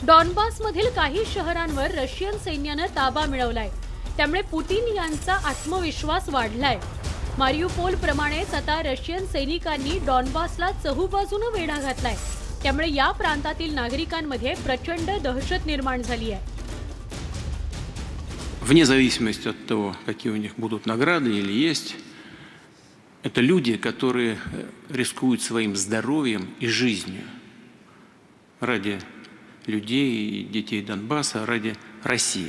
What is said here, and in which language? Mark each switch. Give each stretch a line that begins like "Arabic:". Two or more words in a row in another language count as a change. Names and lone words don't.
Marathi: डॉनबासमधील काही शहरांवर रशियन सैन्यानं ताबा मिळवलाय. त्यामुळे पुतीन यांचा आत्मविश्वास वाढलाय. मारियुपोल प्रमाणेच आता रशियन सैनिकांनी डॉनबासला चहूबाजूनं वेढा घातलाय. त्यामुळे या प्रांतातील नागरिकांमध्ये प्रचंड दहशत निर्माण झाली आहे.
Russian: Вне зависимости от того, какие у них будут награды или есть, это люди, которые рискуют своим здоровьем и жизнью ради людей и детей Донбасса, ради России.